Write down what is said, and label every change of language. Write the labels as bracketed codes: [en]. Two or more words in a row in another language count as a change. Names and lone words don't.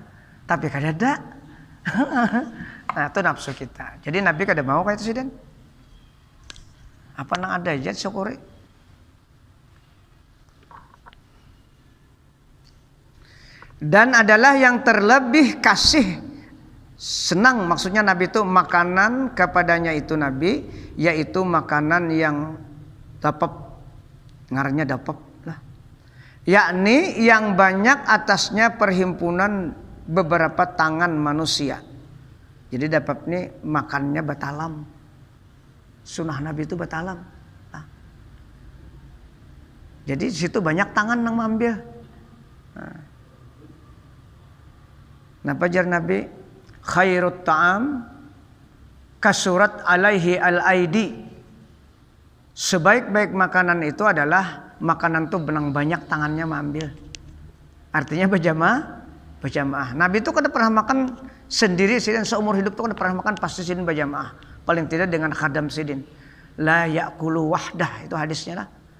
[bjn] Tapi kada ada. Nah, itu nafsu kita. Jadi Nabi kada mau kayak itu sih Den. Apa nang ada aja syukuri. [id] Dan adalah yang terlebih kasih senang, maksudnya Nabi itu makanan kepadanya itu Nabi, yaitu makanan yang dapap, ngarannya dapap lah, yakni yang banyak atasnya perhimpunan beberapa tangan manusia. [bjn] Jadi dapap ini makannya batalam, sunnah Nabi itu batalam nah. [id] Jadi situ banyak tangan yang mengambil. [bjn] Nah pajar Nabi [ar] خير الطعام كثرت عليه الأيدي. [id] Sebaik-baik makanan itu adalah makanan tuh benang banyak tangannya mengambil. Artinya berjamaah. [bjn] Nabi itu kada pernah makan sendiri sidin, seumur hidup tuh kada pernah makan pasti sidin berjamaah. Paling tidak dengan khadam sidin. [ar] لا يأكل وحده, [id] itu hadisnya lah.